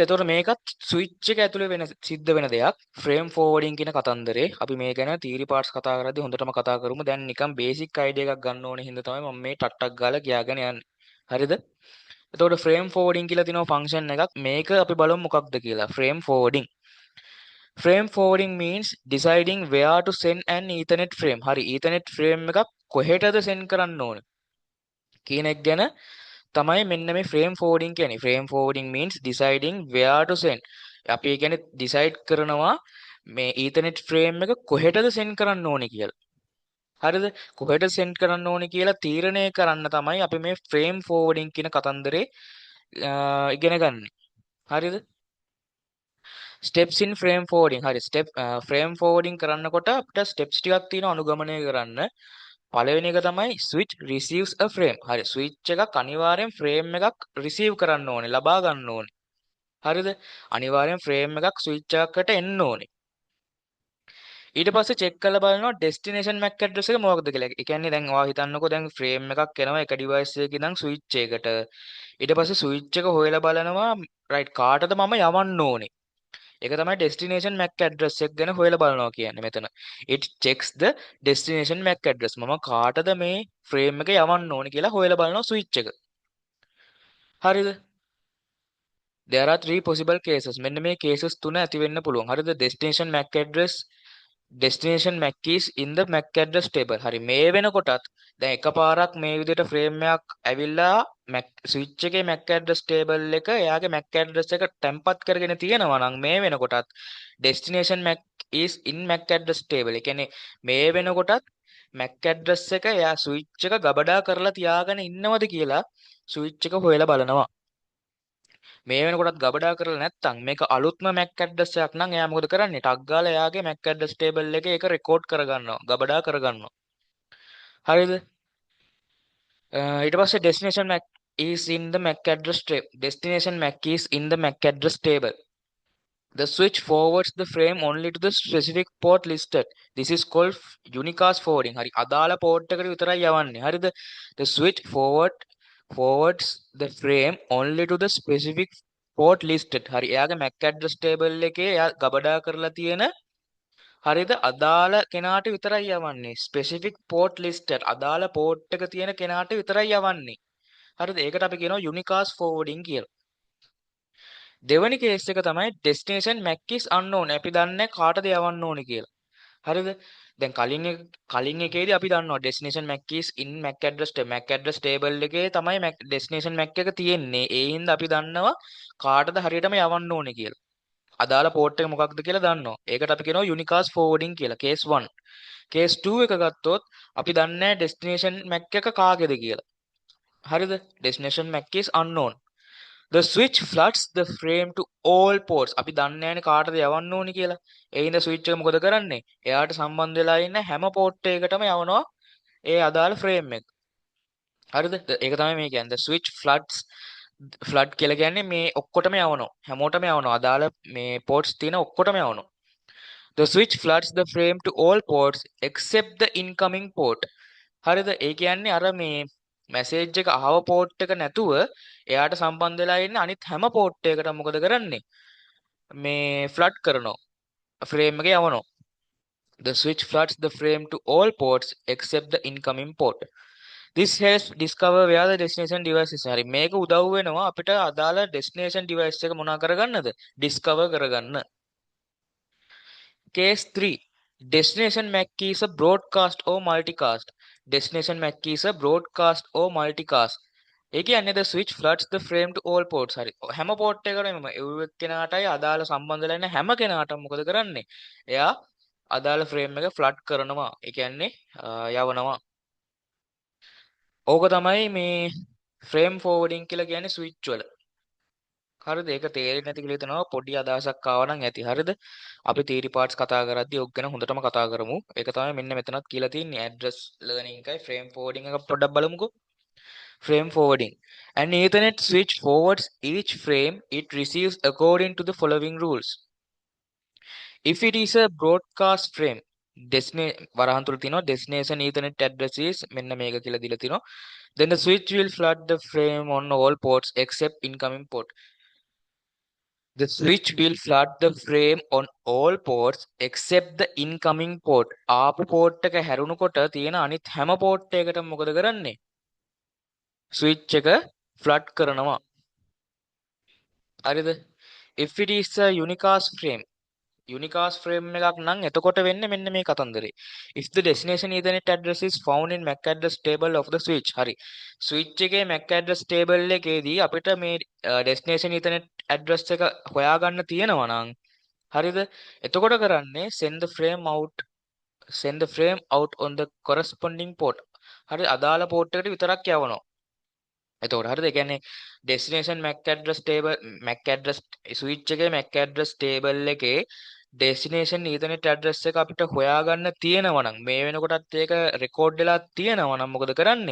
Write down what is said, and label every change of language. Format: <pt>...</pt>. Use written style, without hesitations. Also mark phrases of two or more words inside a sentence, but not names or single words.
<si>එතකොට මේකත් ස්විච් එක ඇතුලේ වෙන සිද්ධ වෙන දෙයක්.</si> <en>frame forwarding</en> <si>කියන කතන්දරේ අපි මේ ගැන</si> <en>theory parts</en> <si>කතා කරද්දී හොඳටම කතා කරමු. දැන් නිකන්</si> <en>basic idea</en> <si>එකක් ගන්න ඕනේ හින්දා තමයි මම මේ ටක් ගාලා කියාගෙන යන්නේ. හරිද? එතකොට</si> <en>frame forwarding</en> <si>කියලා තියෙනවා ෆන්ක්ෂන් එකක්. මේක අපි බලමු මොකක්ද කියලා.</si> <en>frame forwarding. Frame forwarding means deciding where to send an Ethernet frame.</en> <si>හරි</si> <en>Ethernet frame</en> <si>එකක් කොහෙටද send කරන්න ඕන කියන එක ගැන තමයි මෙන්න මේ</si> <en>frame forwarding</en> <si>කියන්නේ.</si> <en>Frame forwarding means deciding where to send.</en> <si>අපි ඒ කියන්නේ decide කරනවා මේ</si> <en>Ethernet frame</en> <si>එක කොහෙටද send කරන්න ඕනේ කියලා. හරිද? කොහෙට send කරන්න ඕනේ කියලා තීරණය කරන්න තමයි අපි මේ</si> <en>frame forwarding</en> <si>කියන කතන්දරේ ඉගෙන ගන්න. හරිද?</si> <en>steps in frame forwarding.</en> <si>හරි</si> <en>frame forwarding</en> <si>කරන්නකොට අපිට steps ටිකක් තියෙනවා අනුගමනය කරන්න. පළවෙනි එක තමයි</si> <en>switch receives a frame.</en> <si>හරි switch එකක් අනිවාර්යෙන් frame එකක් receive කරන්න ඕනේ, ලබා ගන්න ඕනේ. හරිද? අනිවාර්යෙන් frame එකක් switch එකකට එන්න ඕනේ. ඊට පස්සේ check කරලා බලනවා</si> <en>destination MAC address</en> <si>එක මොකක්ද කියලා. ඒ කියන්නේ දැන් ඔයා හිතන්නකෝ දැන් frame එකක් එනවා එක device එකකින් ඉඳන් switch එකකට. ඊට පස්සේ switch එක හොයලා බලනවා right කාටද මම යවන්න ඕනේ. ඒක තමයි</si> <en>destination MAC address</en> <si>එක ගැන හොයලා බලනවා කියන්නේ මෙතන.</si> <en>it checks the destination MAC address.</en> <si>මම කාටද මේ frame එක යවන්න ඕනේ කියලා හොයලා බලනවා switch එක. හරිද?</si> <en>there are three possible cases.</en> <si>මෙන්න මේ cases තුන ඇති වෙන්න පුළුවන්. හරිද?</si> <en>destination MAC keys in the MAC address table.</en> <si>හරි මේ වෙනකොටත් දැන් එකපාරක් මේ විදිහට frame එකක් ඇවිල්ලා</si> <en>MAC switch</en> <si>එකේ</si> <en>MAC address table</en> <si>එක එයාගේ</si> <en>MAC address</en> <si>එක tempat කරගෙන තියෙනවා නම් මේ වෙනකොටත්</si> <en>destination MAC is in MAC address table.</en> <si>ඒ කියන්නේ මේ වෙනකොටත්</si> <en>MAC address</en> <si>එක එයා switch එක ගබඩා කරලා තියාගෙන ඉන්නවද කියලා switch එක හොයලා බලනවා. මේ වෙනකොටත් ගබඩා කරලා නැත්නම් මේක අලුත්ම MAC address එකක් නම් එයා මොකද කරන්නේ? ටක් ගාලා එයාගේ</si> <en>MAC address table</en> <si>එකේ ඒක රෙකෝඩ් කරගන්නවා. ගබඩා කරගන්නවා. හරිද? ඊට පස්සේ</si> <en>destination MAC is in the MAC address table. Destination MAC is in the MAC address table. The switch forwards the frame only to the specific port listed. This is called unicast forwarding.</en> <si>හරි අදාළ port එකට විතරයි යවන්නේ. හරිද?</si> <en>The switch forwards the frame only to the specific port listed.</en> <si>හරි එයාගේ</si> <en>MAC address table</en> <si>එකේ එයා ගබඩා කරලා තියෙන හරිද අදාළ කෙනාට විතරයි යවන්නේ.</si> <en>specific port listed</en> <si>අදාළ port එක තියෙන කෙනාට විතරයි යවන්නේ. හරිද? ඒකට අපි කියනවා</si> <en>unicast forwarding</en> <si>කියලා. දෙවැනි කේස් එක තමයි</si> <en>destination MAC is unknown.</en> <si>අපි දන්නේ කාටද යවන්න ඕනේ කියලා. හරිද? දැන් කලින් එකේදී අපි දන්නවා</si> <en>destination MAC is in MAC address table</en> <si>එකේ තමයි</si> <en>destination MAC</en> <si>එක තියෙන්නේ. ඒ හින්දා අපි දන්නවා කාටද හරියටම යවන්න ඕනේ කියලා. අදාළ port එක මොකක්ද කියලා දන්නවා. ඒකට අපි කියනවා</si> <en>unicast forwarding</en> <si>කියලා. case 1. case 2 එක ගත්තොත් අපි දන්නේ</si> <en>destination MAC</en> <si>එක කාගේද කියලා. හරිද?</si> <en>destination MAC is unknown. The switch floods the frame to all ports.</en> <si>අපි දන්නේ නැහැනේ කාටද යවන්න ඕනි කියලා. ඒ හින්දා switch එක මොකද කරන්නේ? එයාට සම්බන්ධ වෙලා ඉන්න හැම port එකකටම යවනවා ඒ අදාළ frame එක. හරිද? ඒක තමයි මේ කියන්නේ.</si> <en>The switch flood</en> <si>කියලා කියන්නේ මේ ඔක්කොටම යවනවා. හැමෝටම යවනවා. අදාළ මේ ports තියෙන ඔක්කොටම යවනවා.</si> <en>The switch floods the frame to all ports except the incoming port.</en> <si>හරිද? ඒ කියන්නේ අර මේ මැසේජ් එක ආව පෝට් එක නැතුව එයාට සම්බන්ධ වෙලා ඉන්න අනිත් හැම පෝට් එකකටම මොකද කරන්නේ? මේ ෆ්ලඩ් කරනවා. ෆ්‍රේම් එක යවනවා.</si> <en>The switch floods the frame to all ports except the incoming port. This helps discover where the destination device is.</en> <si>හරි මේක උදව් වෙනවා අපිට අදාළ</si> <en>destination device</en> <si>එක මොනා කරගන්නද? discover කරගන්න. Case 3.</si> <en>Destination MAC key is a broadcast or multicast. Destination MAC key is a broadcast or multicast.</en> <si>ඒ කියන්නේ</si> <en>the switch floods the frame to all ports.</en> <si>හරි. හැම port එකකටම ඒ කෙනාටයි අදාළ සම්බන්ධ වෙලා ඉන්න හැම කෙනාටම මොකද කරන්නේ? එයා අදාළ frame එක flood කරනවා. ඒ කියන්නේ යවනවා. ඕක තමයි මේ</si> <en>frame forwarding</en> <si>කියලා කියන්නේ switch වල. හරිද? ඒක තේරෙන්නේ නැති කියලා හිතනවා පොඩි අදහසක් ආවා නම් ඇති. හරිද? අපි</si> <en>theory parts</en> <si>කතා කරද්දී ඔක් ගැන හොඳටම කතා කරමු. ඒක තමයි මෙන්න මෙතනත් කියලා තියෙන්නේ</si> <en>address learning</en> <si>එකයි</si> <en>frame forwarding</en> <si>එක පොඩ්ඩක් බලමුකෝ.</si> <en>Frame forwarding. An Ethernet switch forwards each frame it receives according to the following rules. If it is a broadcast frame,</en> <si>වරහන් තුල තියෙනවා</si> <en>destination Ethernet address is</en> <si>මෙන්න මේක කියලා දීලා තිනවා.</si> <en>Then the switch will flood the frame on all ports except incoming port. The switch will flood the frame on all ports except the incoming port.</en> <si>ආපු port එක හැරුණකොට තියෙන අනිත් හැම port එකකටම මොකද කරන්නේ? switch එක flood කරනවා. හරිද?</si> <en>If it is a unicast frame, unicast frame</en> <si>එකක් නම් එතකොට වෙන්නේ මෙන්න මේ කතන්දරේ.</si> <en>If the destination Ethernet address is found in MAC address table of the switch.</en> <si>හරි. switch එකේ</si> <en>MAC address table</en> <si>එකේදී අපිට මේ</si> <en>destination Ethernet address</en> <si>එක හොයාගන්න තියෙනවා නම් හරිද? එතකොට කරන්නේ</si> <en>send the frame out on the corresponding port.</en> <si>හරි අදාළ port එකට විතරක් යවනවා. එතකොට හරිද? ඒ කියන්නේ</si> <en>destination MAC address</en> <si>switch එකේ</si> <en>MAC address table</en> <si>එකේ</si> <en>destination Ethernet address</en> <si>එක අපිට හොයාගන්න තියෙනවා නම් මේ වෙනකොටත් ඒක රෙකෝඩ් වෙලා තියෙනවා නම් මොකද කරන්නේ?</si>